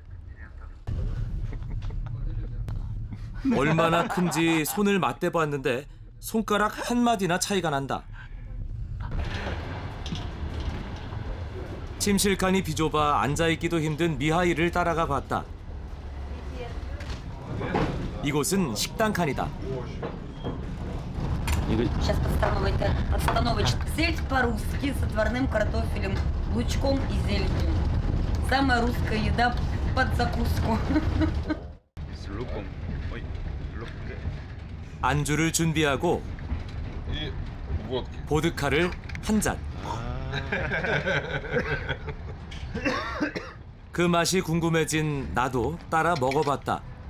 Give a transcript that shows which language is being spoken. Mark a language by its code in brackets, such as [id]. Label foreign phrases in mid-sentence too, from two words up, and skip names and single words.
[ko] 얼마나 큰지 손을 맞대봤는데 손가락 한 마디나 차이가 난다. 침실칸이 비좁아 앉아있기도 힘든 미하일을 따라가 봤다. 이곳은 식당 칸이다. [ru] Сейчас подстановочный сельдь по-русски с отварным картофелем, лучком и зеленью. Самая русская еда под закуску. [ko] 안주를 준비하고 보드카를 한 잔. 그 맛이 궁금해진 나도 따라 먹어봤다.